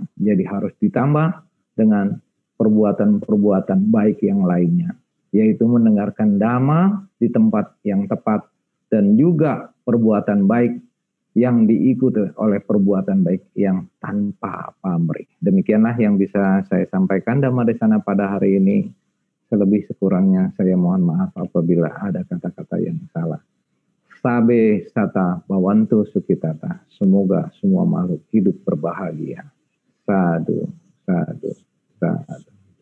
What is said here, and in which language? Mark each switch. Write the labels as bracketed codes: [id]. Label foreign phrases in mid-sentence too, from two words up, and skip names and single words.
[id] Jadi harus ditambah dengan perbuatan-perbuatan baik yang lainnya, yaitu mendengarkan dhamma di tempat yang tepat, dan juga perbuatan baik yang diikuti oleh perbuatan baik yang tanpa pamrih. Demikianlah yang bisa saya sampaikan Dhammadesana pada hari ini. Selebih sekurangnya saya mohon maaf apabila ada kata-kata yang salah. [pi] Sabe sata bawantu sukitata. [id] Semoga semua makhluk hidup berbahagia. [pi] Sadu, sadu, sadu.